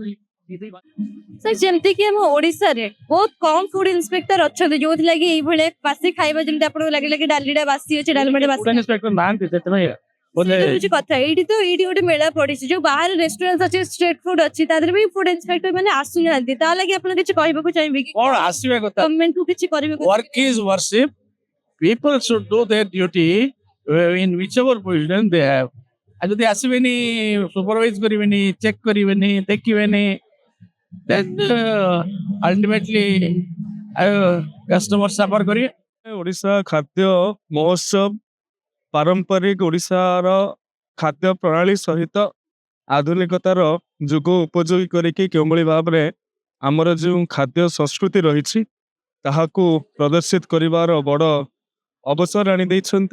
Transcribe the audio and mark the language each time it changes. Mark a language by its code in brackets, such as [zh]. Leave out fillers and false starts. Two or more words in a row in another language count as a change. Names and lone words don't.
[or] ସାର୍ ଯେମିତି କି ଆମ ଓଡିଶାରେ ବହୁତ କମ [en] food inspector [or] ଅଛନ୍ତି ଯୋଉଥିଲାଗି ଏଇଭଳିଆ ବାସି ଖାଇବା ଯେମିତି ଆପଣଙ୍କୁ ଲାଗିଲା କି ଡାଲିଟା ବାସି ଅଛି ଡାଲମାଟା ବାସି ନାହାନ୍ତି ସେଥିପାଇଁ ସେଇଟା ହଉଛି କଥା ଏଇଠି ଗୋଟେ ମେଳା ପଡିଛି ଯୋଉ ବାହାରେ ରେଷ୍ଟୁରାଣ୍ଟ ଅଛି [en] street food [or] ଅଛି ତା ଦେହରେ ବି [en] food inspector [or] ମାନେ ଆସୁନାହାନ୍ତି ତା ଲାଗି ଆପଣ କିଛି କହିବାକୁ ଚାହିଁବେ କି କଣ ଆସିବା କଥା ଗଭର୍ଣ୍ଣମେଣ୍ଟ କୁ କିଛି କରିବାକୁ [en] work is worship people should do their duty in whichever position they have [or] ଆଉ ଯଦି ଆସିବେନି ସୁପରଭାଇଜ କରିବେନି ଚେକ୍ କରିବେନି ଦେଖିବେନି [en] then ultimately customer suffer କରିବେ। [or] ଓଡ଼ିଶା ଖାଦ୍ୟ ମହୋତ୍ସବ ପାରମ୍ପରିକ ଓଡ଼ିଶାର ଖାଦ୍ୟ ପ୍ରଣାଳୀ ସହିତ ଆଧୁନିକତାର ଯୁଗ ଉପଯୋଗୀ କରିକି କେଉଁଭଳି ଭାବରେ ଆମର ଯେଉଁ ଖାଦ୍ୟ ସଂସ୍କୃତି ରହିଛି ତାହାକୁ ପ୍ରଦର୍ଶିତ କରିବାର ବଡ଼ ଅବସର ଆଣିଦେଇଛନ୍ତି।